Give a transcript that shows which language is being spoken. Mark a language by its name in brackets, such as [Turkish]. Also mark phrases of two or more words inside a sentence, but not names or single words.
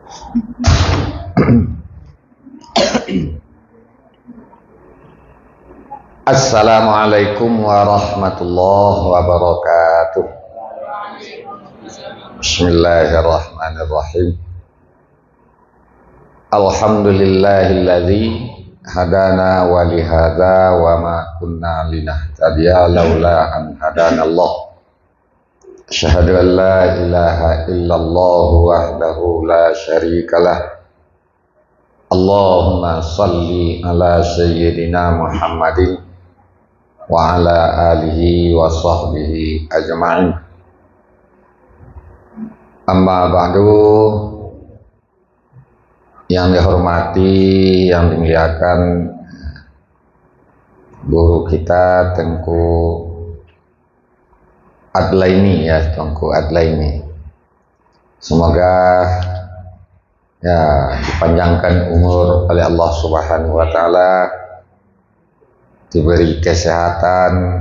[Arabic] السلام عليكم ورحمة الله وبركاته. بسم الله الرحمن الرحيم. الحمد لله الذي هدانا لهذا وما كنا لنهتدي لولا أن هدانا الله. أشهد أن لا إله إلا الله وحده لا شريك له. اللهم صل على سيدنا محمد وعلى آله وصحبه أجمعين. أما بعد, [Indonesian] yang dihormati, yang dimuliakan guru kita Tengku Adlaini ya, Tengku Adlaini. Semoga ya dipanjangkan umur oleh [Arabic] الله سبحانه وتعالى, [Indonesian] diberi kesehatan